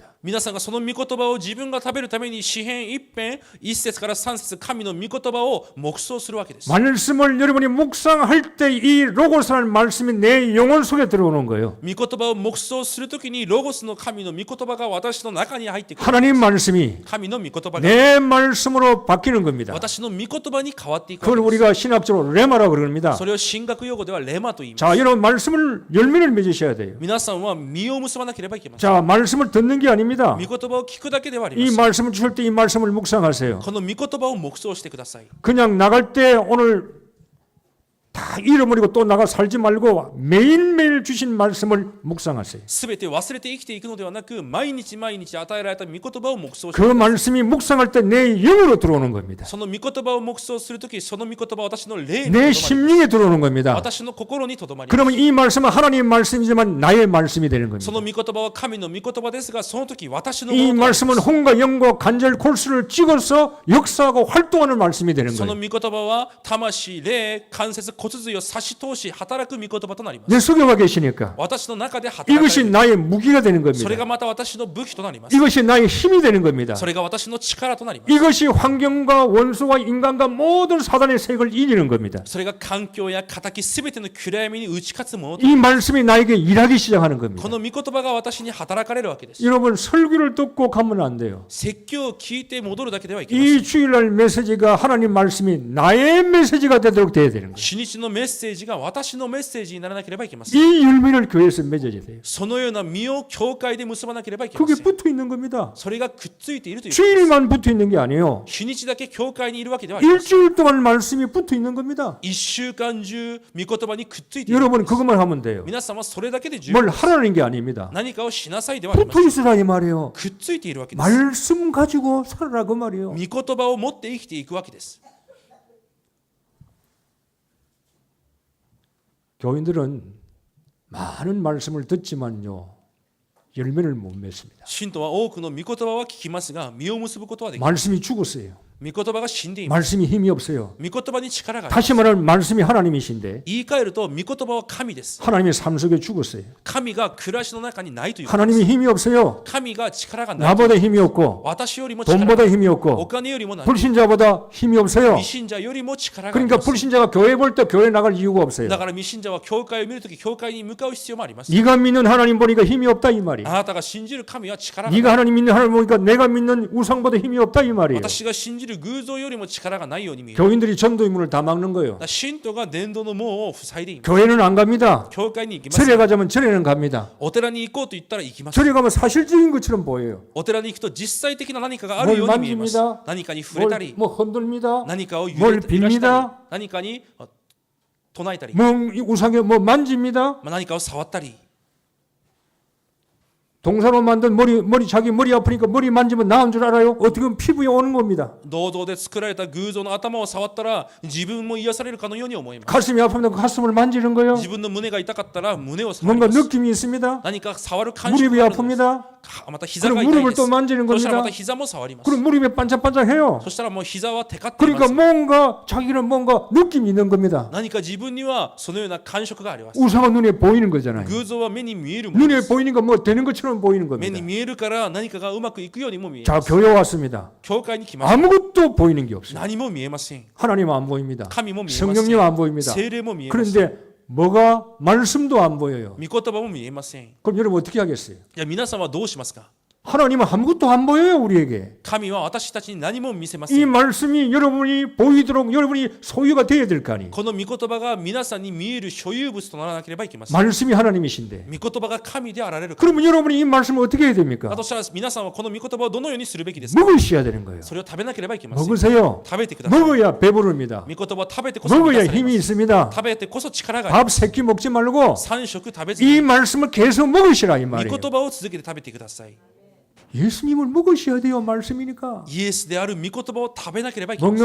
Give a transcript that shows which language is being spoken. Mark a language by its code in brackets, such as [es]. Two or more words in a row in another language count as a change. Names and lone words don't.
[ja] 皆さんがその御言葉を自分が食べるために詩編一編一節から三節神の御言葉を黙想するわけです。 [ko] 말씀을 여러분이 묵상할 때 이 로고스라는 말씀이 내 영혼 속에 들어오는 거예요. [ja] 御言葉を黙想するときにロゴスの神の御言葉が私の中に入ってくる。 [ko] 하나님 말씀이 [ja] 神の御言葉が [ko] 내 말씀으로 바뀌는 겁니다. [ja] 私の御言葉に変わっていくわ [ko] 그걸 [ja] けです。 [ko] 우리가 신학적으로 레마라고 그럽니다. [ja] それを神学用語ではレマと言います。 [ko] 자, 여러분 말씀을 열매를 맺으셔야 돼요. [ja] 皆さんは実を結ばなければいけません。 [ko] 자, 말씀을 듣는 게 아닙니다. [ja] 御言葉を聞くだけではありま [ko] 이 [ja] せん。 [ko] 말씀을 주실 때 이 말씀을 묵상하세요. [ja] この御言葉を黙想してください。 [ko] 그냥 나갈 때 오늘 다 잃어버리고 또 나가 살지 말고 매일매일 주신 말씀을 묵상하세요. [ja] すべて忘れて生きていくのではなく毎日毎日与えられた御言葉を黙想して [ko] 그 말씀이 묵상할 때 내 영으로 들어오는 겁니다. [ja] その御言葉を黙想するときその御言葉は私の霊にとどま [ko] 내 [ja] り [ko] 심령에 들어오는 겁니다. [ja] 私の心にとどまります。 [ko] 그러면 이 말씀은 하나님의 말씀이지만 나의 말씀이 되는 [ja] そ [ko] 겁니다. [ja] の御言葉は神の御言葉ですがその時私のも [ko] 이 [ja] のとなります [ko] 말씀은 혼과 영과 관절 골수를 찍어서 역사하고 활동하는 말씀이 되는 [ja] その [ko] 거예요. [ja] 御言葉は魂霊関節骨骨髄を差し通し働く御言葉となります。 [ko] 내 속에 와 계시니까 [ja] 私の中で働かれ [ko] 이것이 [ja] る。 [ko] 나의 무기가 되는 [ja] それ [ko] 겁니다. [ja] がまた私の武器となります。 [ko] 이것이 나의 힘이 되는 겁니다. [ja] それが私の力となります。 [ko] 이것이 환경과 원수와 인간과 모든 사단의 세력을 이기는 겁니다. [ja] それが環境や敵すべての暗闇に打ち勝つものと。 [ko] 이 말씀이 나에게 일하기 시작하는 [ja] こ [ko] 겁니다. [ja] の御言葉が私に働かれるわけです。 [ko] 여러분 설교를 듣고 가면 안 돼요. [ja] 説教を聞いて戻るだけではいけません。 [ko] 이 주일날 메시지가 하나님 말씀이 나의 메시지가 되도록 돼야 되는 거예요. [ja] 主日のメッセージが私のメッセージにならなければいけません。 [ko] 이 열매를 교회에서 맺어야 돼요. [ja] そのような実を教会で結ばなければいけませ [ko] 그게 [ja] ん。 [ko] 붙어 있는 겁니다. [ja] それがくっついているということです。 [ko] 주일만 붙어 있는 게 아니에요. [ja] 日にちだけ教会にいるわけではありません。 [ko] 일주일 동안 말씀이 붙어 있는 겁니다. [ja] 一週間中御言葉にくっついている。 [ko] 여러분 그것만 하면 돼요. [ja] 皆さんはそれだけで十分 [ko] 뭘 하라는 게 아닙니다. [ja] 何かをしなさいではありませ [ko] 붙어 [ja] ん。 [ko] 있으라 이 말이에요. [ja] くっついているわけです。 [ko] 말씀 가지고 살아라 그 말이에요. [ja] 御言葉を持って生きていくわけです。 [ko] 교인들은 많은 말씀을 듣지만요. 열매를 못 맺습니다. [ja] 信徒は多くの御言葉は聞きますが、実を結ぶことはできない。 [ko] 말씀이 죽었어요. [ja] 御言葉が死んでいます。 [ko] 말씀이 힘이 없어요. [ja] 御言葉に力があります。 [ko] 다시 말하면 말씀이 하나님이신데 [ja] 言い換えると、御言葉は神です。 [ko] 하나님의 삶 속에 죽었어요. [ja] 神が暮らしの中にないということです。 [ko] 하나님이 힘이 없어요. [ja] 神が力がない。 [ko] 나보다 힘이 없고 [ja] 私よりも力がない。 [ko] 돈보다 힘이 [ja] お [ko] 없고 [ja] 金よりもない。 [ko] 불신자보다 힘이 없어요. [ja] 未信者よりも力があり [ko] 그러니까 [ja] ます。 [ko] 불신자가 교회 볼 때 교회 나갈 이유가 없어요. [ja] だから未信者は教会を見るとき教会に向かう必要もあります。 [ko] 네가 믿는 하나님 보니까 힘이 없다 이 말이에요. [ja] あなたが信じる神は力がない。 [ko] 네가 하나님 믿는 하나님 보니까 내가 믿는 우상보다 힘이 없다 이 말이에요. [ja] 私が信じる偶像よりも力がないように見える。 [ko] 교인들이 전도의 문을 다 막는 거예요. [ja] だから信徒が伝道の門を塞いでいます。 [ko] 교회는 안 갑니다. [ja] 教会に行きます。 [ko] 절에 가자면 절에는 갑니다. [ja] お寺に行こうと言ったら行きます。 [ko] 절에 가면 사실적인 것처럼 보여요. [ja] お寺に行くと実際的な何かがあるように見えます。 [ko] 뭘 만집니다. [ja] 何かに触れたり、 [ko] 뭐 흔들립니다. [ja] 何かを揺 [ko] 뭘 [ja] らしたり [ko] 빕니다. 、 [ja] 何かに唱えたり、 [ko] 뭐 우상에 뭐 만집니다. [ja] 何かを触ったり、 [ko] 동사로 만든 머리 자기 머리 아프니까 머리 만지면 나은 줄 알아요? 어떻게 보면 피부에 오는 겁니다. [ja] 銅像で作られた偶像の頭を触ったら自分も癒されるかのように思います。 [ko] 가슴이 아프면 그 가슴을 만지는 거예요. [ja] 自分の胸が痛かったら胸を触り [ko] 뭔가 [ja] ます。 [ko] 느낌이 있습니다. [ja] 何か触る感触 [ko] 무릎이 [ja] があるんです。 [ko] 아픕니다. [ja] また膝が [ko] 그럼 [ja] 痛い [ko] 무릎을 [ja] です [ko] 또 만지는 [ja] そしたらま [ko] 겁니다. [ja] た膝も触ります。 [ko] 그럼 무릎이 반짝반짝해요. [ja] そしたらもう膝はテカっていま [ko] 그러니까 [ja] す。 [ko] 뭔가 자기는 뭔가 느낌이 있는 겁니다. [ja] 何か自分にはそのような感触があります。 [ko] 우상은 눈에 보이는 거잖아요. [ja] 偶像は目に見えるもので [ko] 눈에 [ja] す。 [ko] 보이니까 뭐 되는 것처럼 보이는 [ja] 目に [ko] 겁니다. [ja] 見えるから何かがうまくいくようにも見え [ko] 자, [ja] ます。 [ko] 교회 왔습니다. [ja] 教会に来ました。 [ko] 아무것도 보이는 게 없어요. [ja] 何も見えません。 [ko] 하나님 안 보입니다. [ja] 神も見えません。 [ko] 성령님 안 보입니다. [ja] 聖霊も見えません。 [ko] 그런데 뭐가 말씀도 안 보여요. [ja] 御言葉も見えません。い [ko] 그럼 여러분 어떻게 하겠어요? [ja] や皆さんはどうしますか。 [ko] 하나님은 아무것도 안 보여요, 우리에게. [ja] 神は私たちに何も見せませ [ko] 이 [ja] ん。 [ko] 말씀이 여러분이 보이도록 여러분이 소유가 되어야 될 거 아니에요. [ja] この御言葉が皆さんに見える所有物とならなければいけません。 [ko] 말씀이 하나님이신데. [ja] 御言葉が神であられるから。 [ko] 그러면 여러분이 이 말씀을 어떻게 해야 됩니까? [ja] だとしたら皆さんはこの御言葉をどのようにするべきですか。 [ko] 먹으셔야 되는 거예요. [ja] それを食べなければいけません。 [ko] 먹으세요. [ja] 食べてください。 [ko] 먹어야 배부릅니다. [ja] 御言葉を食べてこそ満 [ko] 먹어야 [ja] たされ [ko] 힘이 [ja] ます。 [ko] 있습니다. [ja] 食べてこそ力がありま [ko] 밥 3끼 먹지 말고 [ja] す。3食食べず [ko] 이 [ja] に [ko] 말씀을 계속 먹으시라 이 [ja] 御 [ko] 말이에요. [ja] 言葉を続けて食べてください。 [ko] 예수님을 먹으셔야 돼요. 말씀이니까. [ja] イエスである御言葉を食べなければいけません。